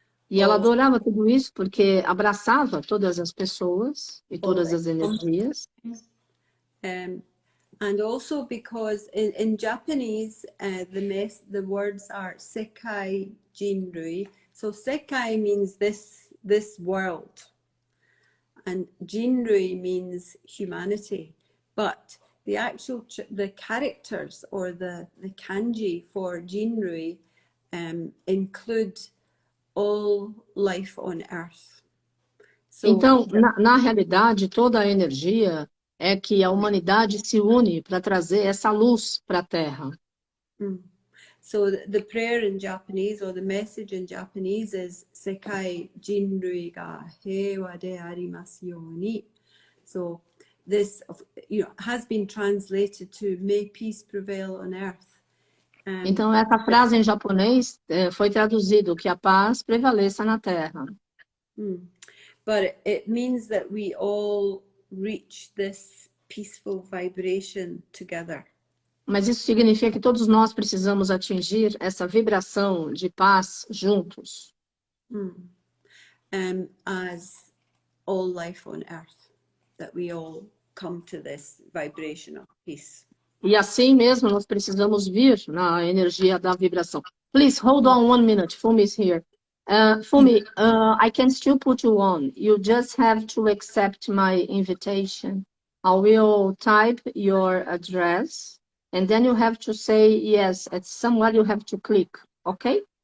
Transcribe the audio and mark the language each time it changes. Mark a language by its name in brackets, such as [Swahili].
[Portuguese] E ela adorava tudo isso porque abraçava todas as pessoas e todas as energias. [English] And also because in Japanese, the words are Sekai Jinrui. So Sekai means this world, and Jinrui means humanity. But the characters or the kanji for Jinrui include all life on earth. So, [Portuguese] então, na realidade, toda a energia é que a humanidade se une para trazer essa luz para a Terra. [English] So the prayer in Japanese, or the message in Japanese, is [Japanese] Sekai Jinrui ga heiwa de arimasu you ni. [English] So this, has been translated to "May peace prevail on earth." [Portuguese] Então, essa frase em japonês foi traduzido que a paz prevaleça na Terra. [English] But it means that we all reach this peaceful vibration together. [Portuguese] Mas isso significa que todos nós precisamos atingir essa vibração de paz juntos. [English] As all life on earth, that we all come to this vibration of peace. [Portuguese] E assim mesmo nós precisamos vir na energia da vibração. [English] Please hold on 1 minute. Fumi is here. Fumi, I can still put you on. You just have to accept my invitation. I will type your address, and then you have to say yes. At somewhere you have to click. Okay?